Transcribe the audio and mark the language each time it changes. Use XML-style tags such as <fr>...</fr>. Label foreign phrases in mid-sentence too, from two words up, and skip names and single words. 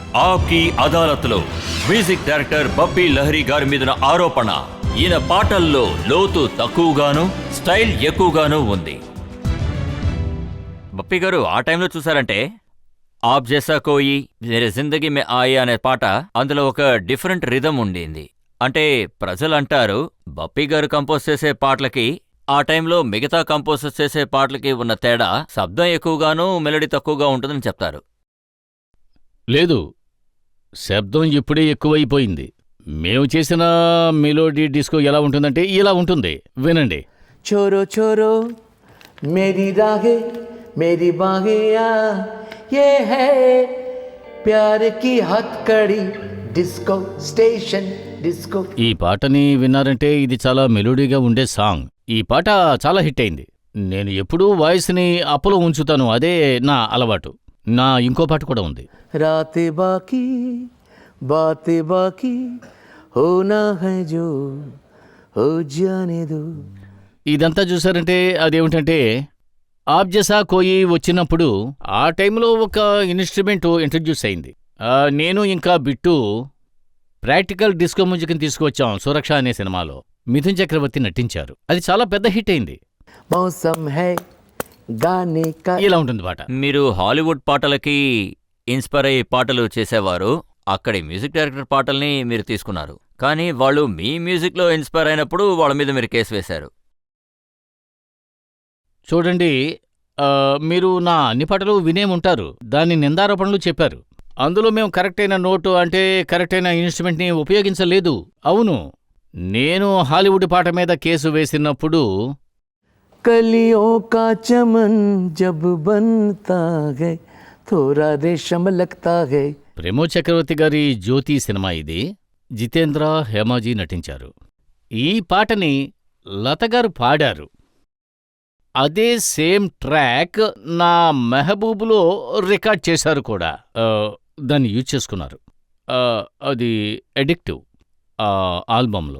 <te>ఆప్కి అదాలత్లో మ్యూజిక్ డైరెక్టర్ బప్పీ లహరి గారి మీదున్న ఆరోపణ ఈయన పాటల్లో లోతు తక్కువగాను స్టైల్ ఎక్కువగాను ఉంది. బప్పీ గారు ఆ టైంలో చూసారంటే</te> <hi>आप जैसा कोई मेरी ज़िंदगी में आया</hi> <te>అనే పాట అందులో ఒక డిఫరెంట్ రిథం ఉండింది. అంటే ప్రజలంటారు బప్పీ గారు కంపోజ్ చేసే పాటలకి ఆ టైంలో మిగతా కంపోజర్స్ చేసే పాటలకి ఉన్న తేడా శబ్దం ఎక్కువగాను మెలడీ తక్కువగా ఉంటుందని చెప్తారు. లేదు, శబ్దం ఇప్పుడే ఎక్కువైపోయింది. మేము చేసిన</te> <en>melody disco</en> <te>ఎలా ఉంటుందంటే ఇలా ఉంటుంది, వినండి.</te> <hi>छोरो छोरो मेरी राहें मेरी बाहें ये है प्यार की हथकड़ी</hi> <en>disco station disco.</en> <te>ఈ పాటని విన్నారంటే ఇది చాలా మెలోడీగా ఉండే సాంగ్. ఈ పాట చాలా హిట్ అయింది. నేను ఎప్పుడూ వాయిస్ని అప్పులో ఉంచుతాను, అదే నా అలవాటు. నా ఇంకో పాట కూడా ఉంది.</te> <hi>रातें बाकी बातें बाकी होना है जो हो जाने दो.</hi> <te>ఇదంతా చూసారంటే అదేమిటంటే</te> <hi>आप जैसा कोई</hi> <te>వచ్చినప్పుడు ఆ టైంలో ఒక</te> <en>instrument introduce</en> <te>అయింది. నేను ఇంకా బిట్టు</te> <en>practical disco music</en> <te>తీసుకువచ్చాం సురక్ష అనే సినిమాలో. మిథున్ చక్రవర్తి నటించారు. అది చాలా పెద్ద హిట్ అయింది.</te> <hi>मौसम है गाने का.</hi> <te>ఇలా ఉంటుంది పాట. మీరు హాలీవుడ్ పాటలకి ఇన్స్పైర్ అయ్యి పాటలు చేసేవారు, అక్కడి మ్యూజిక్ డైరెక్టర్ పాటల్ని మీరు తీసుకున్నారు. కానీ వాళ్ళు మీ మ్యూజిక్లో ఇన్స్పైర్ అయినప్పుడు వాళ్ళ మీద మీరు కేసు వేశారు. చూడండి, మీరు నా అన్ని పాటలు వినేముంటారు. దాని నిందారోపణలు చెప్పారు. అందులో మేము కరెక్ట్ అయిన నోటు అంటే కరెక్ట్ అయిన ఇన్స్ట్రుమెంట్ని ఉపయోగించలేదు. అవును, నేను హాలీవుడ్ పాట మీద కేసు వేసినప్పుడు</te> <hi>कलियों का चमन जब बनता है थोड़ा रेशम लगता है.</hi> <te>ప్రమోద్ చక్రవర్తి గారి జ్యోతి సినిమా ఇది. జితేంద్ర, హేమాజీ నటించారు. ఈ పాటని లతగారు పాడారు. అదే</te> <en>same track</en> <te>నా మెహబూబ్లో రికార్డ్ చేశారు కూడా. దాన్ని యూజ్ చేసుకున్నారు. అది</te> <en>addictive album.</en>